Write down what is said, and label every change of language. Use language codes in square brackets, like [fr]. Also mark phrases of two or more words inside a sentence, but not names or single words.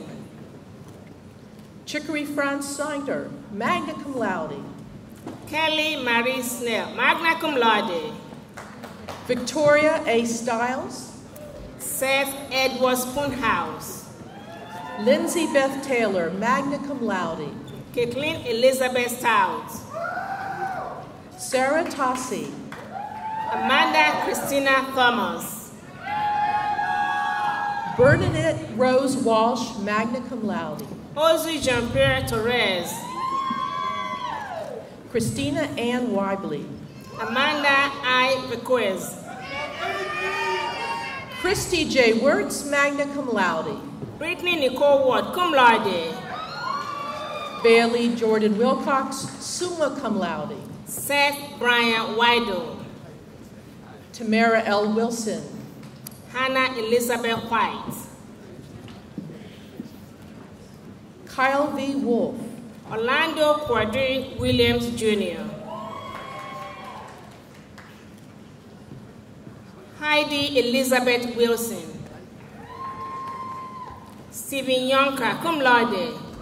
[en] Chicory Franz Sainter, [la] magna cum laude. [en] Kelly Marie Snell, [la] magna cum laude. [en] Victoria A. Stiles. Seth Edward Spoonhouse. Lindsay Beth Taylor, [la] magna cum laude. [en] Kathleen Elizabeth Stout. Sarah Tossi. Amanda Christina Thomas. Bernadette Rose Walsh, [la] magna cum laude. [en] Ozzy Jean-Pierre Torres. Christina Ann Wibley. Amanda I. Bequez. Christy J. Wirtz, [la] magna cum laude. [en] Brittany Nicole Ward, [la] cum laude. [en] Bailey Jordan Wilcox, [la] summa cum laude. [en] Seth Brian Weidel. Tamara L. Wilson. Hannah Elizabeth White. Kyle V. Wolf. Orlando Quadri Williams Jr. Heidi Elizabeth Wilson. Stephen Yonka, [la] cum laude.